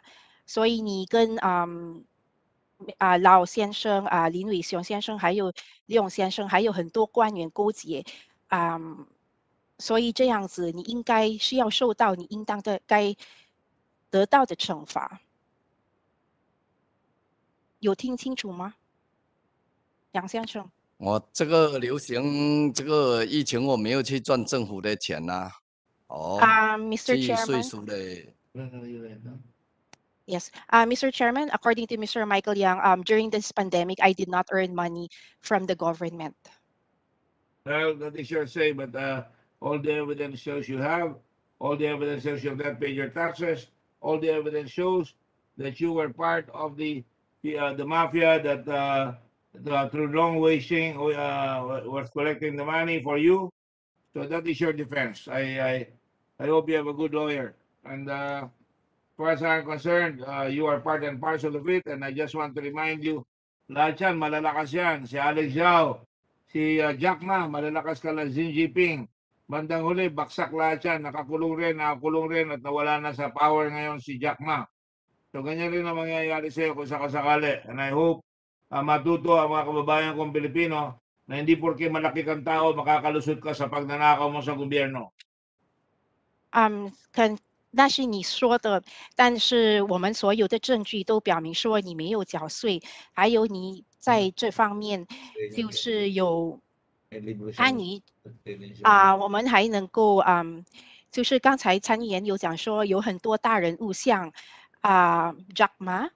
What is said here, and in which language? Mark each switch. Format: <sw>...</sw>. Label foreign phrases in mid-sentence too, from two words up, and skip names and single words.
<zh>所以你跟老先生林伟雄先生还有李勇先生还有很多官员勾结所以这样子你应该是要受到你应当的该得到的惩罚。有听清楚吗，杨先生？我这个流行这个疫情，我没有去赚政府的钱呐、</zh> <en>Mr.</en> <zh>去税</zh> <en>Chairman.</en> <zh>收的。</zh> <en>Yes, Mr. Chairman, according to Mr. Michael Yang, during this pandemic, I did not earn money from the government. Well, that is your say, but all the evidence shows you have. All the evidence shows you have not paid your taxes. All the evidence shows that you were part of the mafia that through long washing was collecting the money for you. So that is your defense. I hope you have a good lawyer. And as far as I'm concerned, you are part and parcel of it. And I just want to remind you,</en> <tl>lahat yan, malalakas yan. Si Alex Zhao, si Jack Ma, malalakas ka lang, Xi Jinping. Bandang huli, baksak lahat yan. Nakakulong rin at nawala na sa power ngayon si Jack Ma. So ganyan rin ang mangyayari sa'yo kung sakasakali. And I hope matuto ang mga kababayan kong Pilipino na hindi porke malaki kang tao, makakalusot ka sa pagnanakaw mo sa gobyerno.</tl> <zh>那是你说的，但是我们所有的证据都表明说你没有缴税，还有你在这方面就是有参与我们还能够就是刚才参议员有讲说有很多大人物像Jack Ma。</zh>